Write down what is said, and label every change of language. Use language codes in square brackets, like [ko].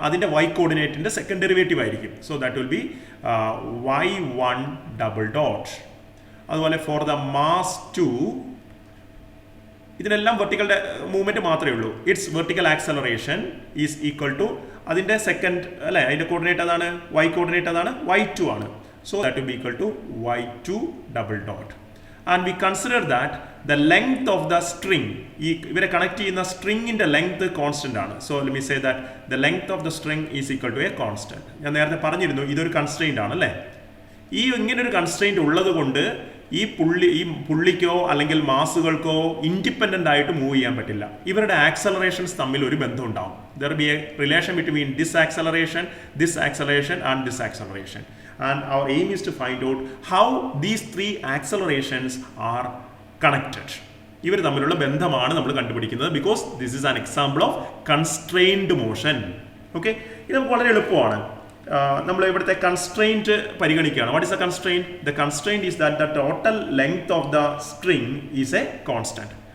[ml] അതിന്റെ Y കോർഡിനേറ്റിന്റെ second derivative ആയിരിക്കും. [en] So that will be y1 double dot. [ml] അതുപോലെ for the mass 2 ഇതിനെല്ലാം vertical movement മാത്രമേ ഉള്ളൂ. [en] it's vertical acceleration is equal to [ml] അതിന്റെ സെക്കൻഡ് അല്ലെ, അതിന്റെ കോർഡിനേറ്റ് അതാണ്, വൈ കോർഡിനേറ്റ് അതാണ്, y2 ആണ്. [en] So that will be equal to y2 double dot. And we consider that the length of the string, [ml] ഇവരെ connect ചെയ്യുന്ന സ്ട്രിങ്ങിന്റെ ലെങ്ത് കോൺസ്റ്റന്റ് ആണ്. [en] So let me say that the length of the string is equal to a constant. [ml] ഞാൻ നേരത്തെ പറഞ്ഞിരുന്നു ഇതൊരു constraint ആണ് അല്ലേ. ഈ ഇങ്ങനൊരു കൺസ്ട്രെയിന്റ് ഉള്ളത് കൊണ്ട് ഈ പുള്ളിക്കോ അല്ലെങ്കിൽ മാസുകൾക്കോ ഇൻഡിപെൻഡന്റ് ആയിട്ട് മൂവ് ചെയ്യാൻ പറ്റില്ല. ഇവരുടെ ആക്സലറേഷൻസ് തമ്മിൽ ഒരു ബന്ധം ഉണ്ടാവും. [en] There be a relation between this acceleration and this acceleration. And our aim is to find out how these three accelerations are connected. [ml] ഇവർ തമ്മിലുള്ള ബന്ധമാണ് നമ്മൾ കണ്ടുപിടിക്കുന്നത്. [en] Because this is an example of constrained motion. [ml] Okay, ഇത് നമുക്ക് വളരെ എളുപ്പമാണ്. നമ്മൾ ഇവിടുത്തെ constraint പരിഗണിക്കുകയാണ്. [en] What is a constraint? The constraint is that the total length of the string is a constant.